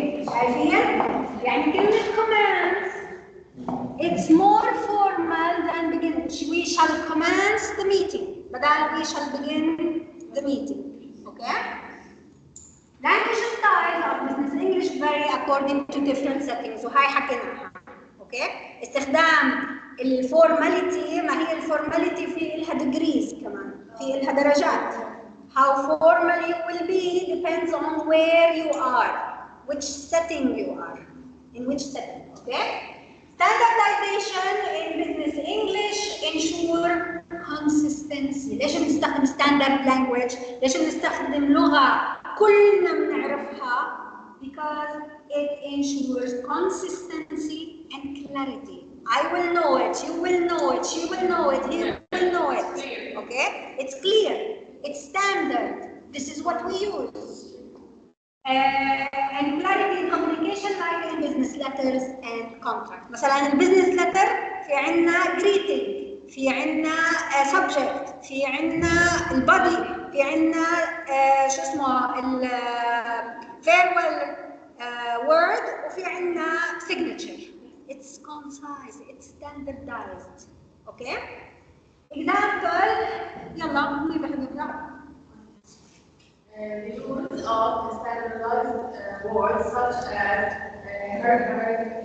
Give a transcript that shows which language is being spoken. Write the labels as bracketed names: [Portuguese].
[Arabic] شايفين؟ يعني كلمة [English] commands it's more formal than begin. We shall commence the meeting. بدل we shall begin the meeting. Okay? Language styles of business English vary according to different settings. [Arabic] وهاي حكيناها. Okay? استخدام الفورماليتي، ما هي الفورماليتي في لها degrees كمان، في لها درجات. [English] How formal you will be depends on where you are, which setting you are, in which setting. Okay? Standardization in business English ensure consistency. [Arabic] ليش بنستخدم [English] standard language؟ [Arabic] ليش بنستخدم لغة كلنا بنعرفها؟ [English] Because it ensures consistency and clarity. I will know it, you will know it, she will know it, he will know it. Okay? It's clear, it's standard. This is what we use. And clarity in communication like in business letters and contract. [Arabic] مثلا البزنس letter في عنا greeting، في عنا subject، في عنا البادي، في عنا شو اسمه [English] farewell word، [Arabic] وفي عنا signature. [English] It's concise, it's standardized. Okay? [Arabic] Example، يلا مين بحب يقرأ؟ [English] The use of standardized words such as her,